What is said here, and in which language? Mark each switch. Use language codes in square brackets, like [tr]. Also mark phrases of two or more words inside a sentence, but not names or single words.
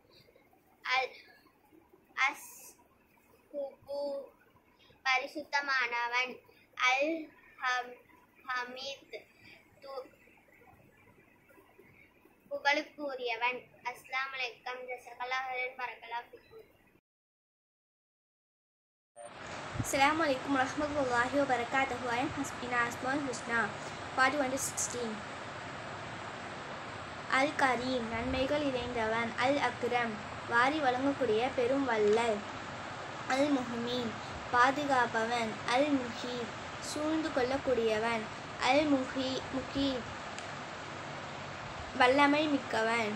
[ta] அல் குபு பரிசுத்தமானவன். அல் ஹமீத் புகழுக்குரியவன். [ar] السلام عليكم جزاك الله خيرا بارك الله فيكم. السلام عليكم ورحمة الله وبركاته. [en] I am Hasbina Asmaul Husna 41-16. [ta] அல் கரீம் நன்மைகள் நிறைந்தவன். அல் அக்ரம் வாரி வழங்கக்கூடிய பெரும் வள்ளல். அல் முஹ்மீன் பாதுகாப்பவன். அல் முஹீத் சூழ்ந்து கொள்ளக்கூடியவன். அல் முஹீத் வல்லமை மிக்கவன்.